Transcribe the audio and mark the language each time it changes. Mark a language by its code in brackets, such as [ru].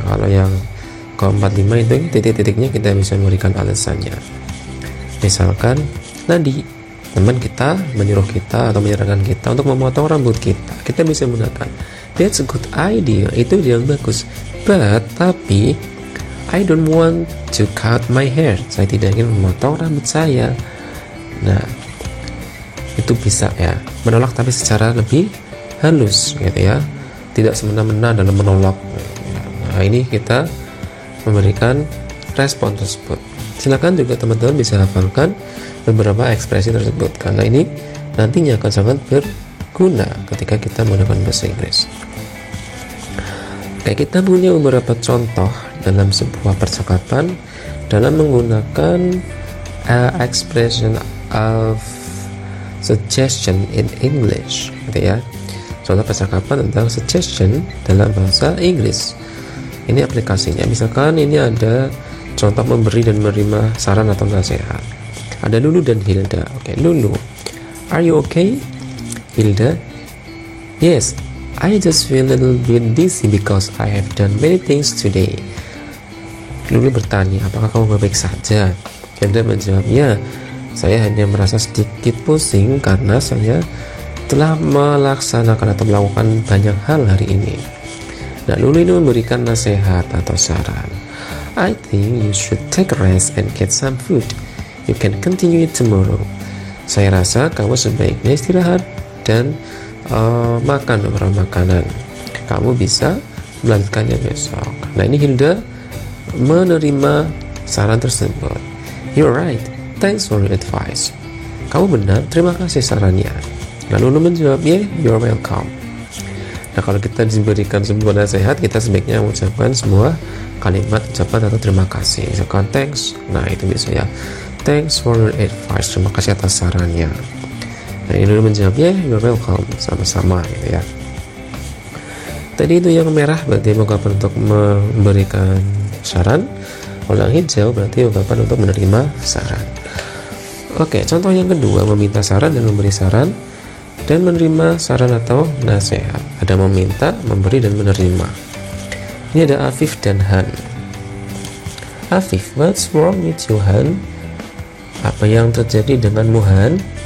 [id] Kalau yang ke-4, 5 itu titik-titiknya kita bisa memberikan alasannya. Misalkan tadi teman kita menyuruh kita atau menyarankan kita untuk memotong rambut kita bisa menggunakan [en] that's a good idea, [id] itu yang bagus, [en] but [id] tapi [en] I don't want to cut my hair. [id] Saya tidak ingin memotong rambut saya. Nah, itu bisa ya, menolak tapi secara lebih halus gitu ya, tidak semena-mena dalam menolak. Nah, ini kita memberikan respon tersebut. Silakan juga teman-teman bisa hafalkan beberapa ekspresi tersebut, karena ini nantinya akan sangat berguna ketika kita menggunakan bahasa Inggris. Oke, kita punya beberapa contoh dalam sebuah percakapan dalam menggunakan [en] expression of suggestion in English, [id] gitu ya. Contoh percakapan tentang suggestion dalam bahasa Inggris. Ini aplikasinya. Misalkan ini ada contoh memberi dan menerima saran atau nasihat. Ada Lulu dan Hilda. [en] Oke, Lulu, are you okay? Hilda, yes, I just feel a little bit dizzy because I have done many things today. [id] Lulu bertanya, apakah kamu baik-baik saja? Hilda menjawab, ya, saya hanya merasa sedikit pusing karena saya telah melaksanakan atau melakukan banyak hal hari ini. Nah, Lulu ini memberikan nasihat atau saran. [en] I think you should take a rest and get some food. You can continue it tomorrow. [id] Saya rasa kamu sebaiknya istirahat dan makan beberapa makanan. Kamu bisa melanjutkannya besok. Nah, ini Hilda menerima saran tersebut. [en] You're right. Thanks for your advice. [id] Kamu benar, terima kasih sarannya. Lalu Lulu menjawab, [en] yeah, you're welcome. [id] Nah, kalau kita diberikan sebuah nasihat, kita sebaiknya mengucapkan sebuah kalimat ucapan atau terima kasih. Misalkan thanks, nah itu bisa ya, [en] thanks for your advice, [id] terima kasih atas sarannya. Nah, ini Lulu menjawab, [en] yeah, you're welcome, [id] sama-sama gitu ya. Tadi itu yang merah berarti ungkapan untuk memberikan saran, kalau yang hijau berarti ungkapan untuk menerima saran. Oke, contoh yang kedua, meminta saran dan memberi saran dan menerima saran atau nasihat. Ada meminta, memberi, dan menerima. Ini ada Afif dan Han. [en] Afif, what's wrong with you, Han? [id] Apa yang terjadi denganmu, Han?